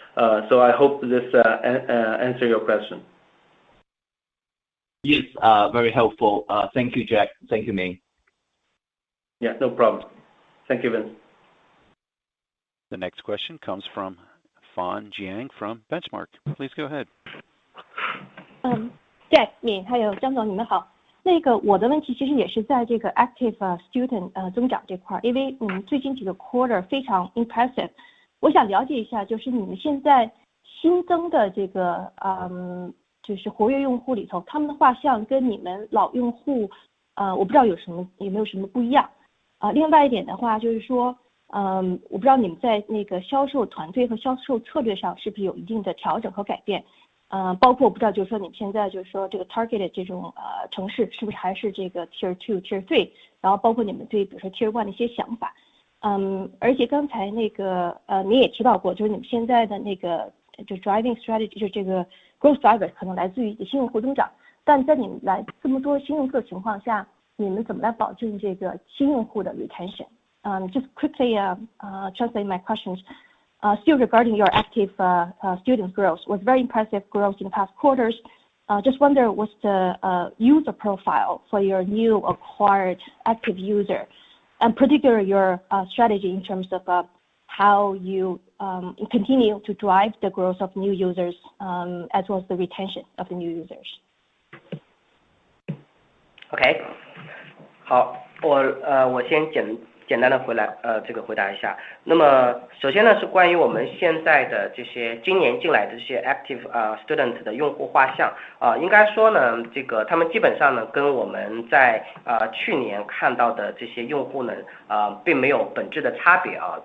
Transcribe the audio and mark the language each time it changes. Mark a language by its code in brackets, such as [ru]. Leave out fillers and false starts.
[en] So I hope this answer your question. Yes, very helpful. Thank you, Jack. Thank you, Ming. Yeah, no problem. Thank you, Vince. The next question comes from Fan Jiang from Benchmark. Please go ahead. [zh] Jack 你还有张总你们好，我的问题其实也是在这个 active student 增长这块，因为你们最近几个 quarter 非常 impressive， 我想了解一下，就是你们现在新增的这个就是活跃用户里头，他们的画像跟你们老用户我不知道有没有什么不一样另外一点的话就是说我不知道你们在那个销售团队和销售策略上是不是有一定的调整和改变。包括我不知道，就是说你们现在就是说这个 target 这种城市是不是还是这个 tier 2、tier 3，然后包括你们对比如说 tier 1的一些想法。而且刚才你也提到过，就是你们现在的就 driving strategy 就是这个 growth driver 可能来自于新用户增长，但在你们来这么多新用户的情况下，你们怎么来保证这个新用户的 retention？ [en] Just quickly translate my questions. Still regarding your active student growth, was very impressive growth in the past quarters. Just wonder what's the user profile for your new acquired active user, and particularly your strategy in terms of how you continue to drive the growth of new users, as well as the retention of the new users. [zh] OK， 好，我先简单的回答一下。那么首先呢，是关于我们现在的这些今年进来的这些 active student 的用户画像应该说呢，这个他们基本上呢跟我们在去年看到的这些用户呢并没有本质的差别